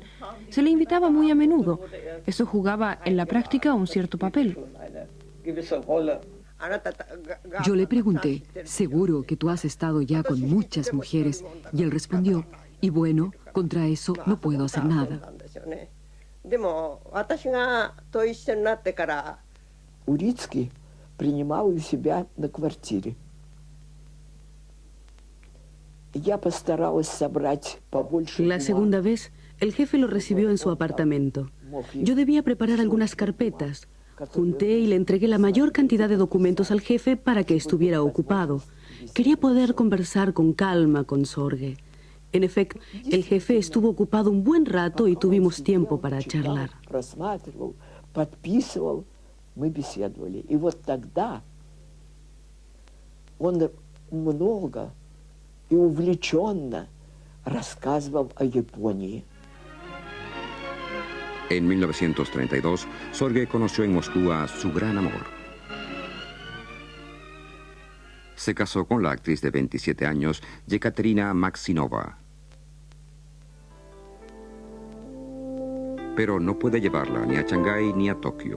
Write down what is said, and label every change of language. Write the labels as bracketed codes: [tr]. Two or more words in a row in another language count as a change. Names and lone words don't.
[es] Se le invitaba muy a menudo. Eso jugaba en la práctica un cierto papel. Yo le pregunté, seguro que tú has estado ya con muchas mujeres, y él respondió, y bueno, contra eso no puedo hacer nada. [ru] Урицкий принимал у себя на квартире. Я постаралась собрать побольше [es] La segunda vez, el jefe lo recibió en su apartamento. Yo debía preparar algunas carpetas. Junté y le entregué la mayor cantidad de documentos al jefe para que estuviera ocupado. Quería poder conversar con calma con Sorge. En efecto, el jefe estuvo ocupado un buen rato y tuvimos tiempo para charlar. [ru] Просматривал, подписывал, мы беседовали. И вот тогда он много и увлеченно рассказывал о Японии. [es] En 1932, Sorge conoció en Moscú a su gran amor. Se casó con la actriz de 27 años, Yekaterina Maksinova. Pero no puede llevarla ni a Shanghái ni a Tokio.